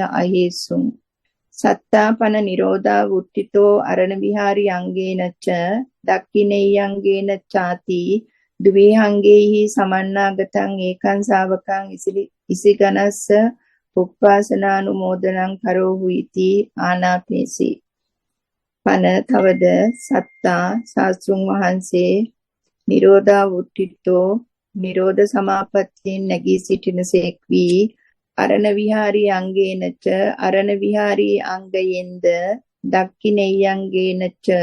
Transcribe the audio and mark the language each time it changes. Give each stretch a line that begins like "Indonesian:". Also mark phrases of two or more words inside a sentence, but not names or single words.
Pali: අහේසුං සත්තාපන නිරෝධා වුට්ටිතෝ අරණ විහාරි අංගේනච දක්ඛිනෙය්‍යංගේන චාති දුවේහංගේහි සමන්නාගතං ඒකං ශාවකං ඉසිගනස්ස පුප්පාසනානුමෝදනං කරෝහුයිති ආනාපේසි පන තවද සත්තා
Sinhala: ශාස්ත්‍රුන් වහන්සේ
Pali: නිරෝධා වුට්ටිතෝ
Sinhala: නිරෝධ සමාපත්තියෙන් නැගී සිටිනසේක් වී
Pali: අරණ විහාරී අංගේනච
Sinhala: අරණ විහාරී අංගයෙන්ද
Pali: දක්ඛිනෙය්‍යංගේනච